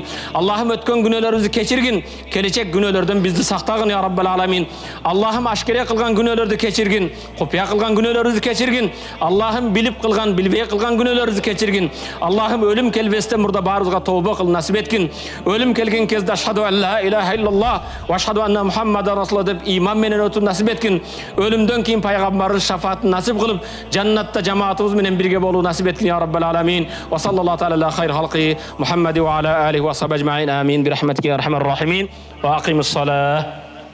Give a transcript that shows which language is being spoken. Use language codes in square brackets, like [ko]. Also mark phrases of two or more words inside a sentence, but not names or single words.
[ky] Аллахым өткөн күнөөлөрүбүздү кечиргин, келечек күнөөлөрдөн бизди сактагын [ar] يا رب العالمين. [ky] Аллахым ашкере кылган күнөөлөрдү кечиргин, купуя кылган күнөөлөрүбүздү кечиргин. Аллахым билип кылган, билбей кылган күнөөлөрүбүздү кечиргин. Аллахым өлүм келбестен мурда баарыбызга тооба кыл насип эткин. Өлүм келген кезде [ar] أشهد أن لا إله إلا الله وأشهد أن محمدا رسول الله [ky] деп иман менен өтүп насип эткин. Өлүмдөн кийин пайгамбардын шафаатын насип кылып, жаннатта жамаатыбыз менен бирге болуу насип эткин [ar] يا رب العالمين. وصلى الله تعالى خير خلقه محمد وعلى آله وصحبه أجمعين. آمين. برحمتك يا أرحم الراحمين. وأقيموا الصلاة.